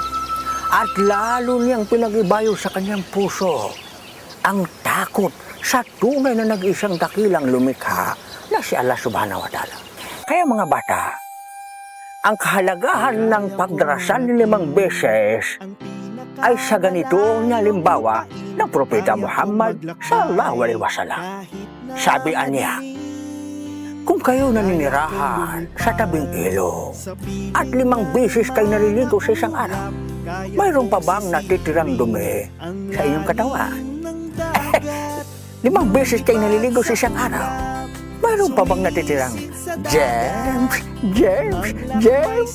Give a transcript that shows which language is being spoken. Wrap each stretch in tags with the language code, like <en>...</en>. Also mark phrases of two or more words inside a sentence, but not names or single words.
<tl>At lalo niyang pinag-ibayo sa kanyang puso ang takot sa tunay na nag-isang dakilang lumikha na si Allah</tl> <ar>سبحانه وتعالى.</ar> <tl>Kaya mga bata, ang kahalagahan ng pagdarasal ni 5 beses ay sa ganito na halimbawa ng Propeta Muhammad</tl> <ar>صلى الله عليه وسلم.</ar> <tl>Sabi niya, kung kayo naninirahan sa tabing ilog at 5 beses kayo naliligo sa isang araw, mayroon pa bang natitirang dumi sa inyong katawan? 5 beses kayo naliligo sa isang araw, mayroon pa bang natitirang germs?</tl>